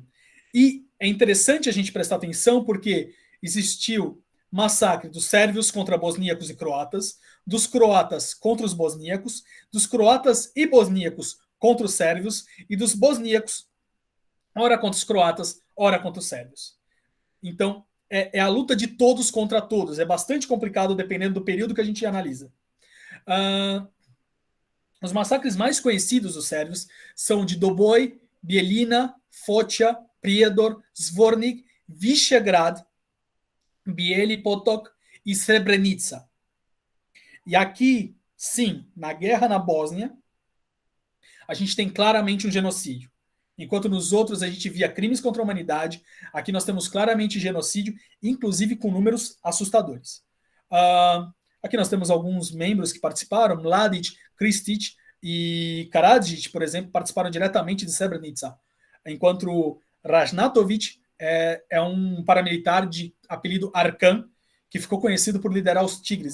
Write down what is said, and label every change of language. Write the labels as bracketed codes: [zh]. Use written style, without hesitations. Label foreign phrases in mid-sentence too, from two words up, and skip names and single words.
[pt] E é interessante a gente prestar atenção porque existiu massacre dos sérvios contra bosníacos e croatas, dos croatas contra os bosníacos, dos croatas e bosníacos contra os sérvios e dos bosníacos, ora contra os croatas, ora contra os sérvios. Então, é a luta de todos contra todos. É bastante complicado dependendo do período que a gente analisa. Os massacres mais conhecidos dos sérvios são de Doboj, Bijeljina, Foča, Prijedor, Zvornik, Višegrad, Bijeli Potok e Srebrenica. E aqui, sim, na guerra na Bósnia, a gente tem claramente um genocídio. Enquanto nos outros a gente via crimes contra a humanidade, aqui nós temos claramente genocídio, inclusive com números assustadores. Aqui nós temos alguns membros que participaram, Mladic, Kristic e Karadzic, por exemplo, participaram diretamente de Srebrenica, enquanto Rajnatovic é um paramilitar de apelido Arkan, que ficou conhecido por liderar os Tigres.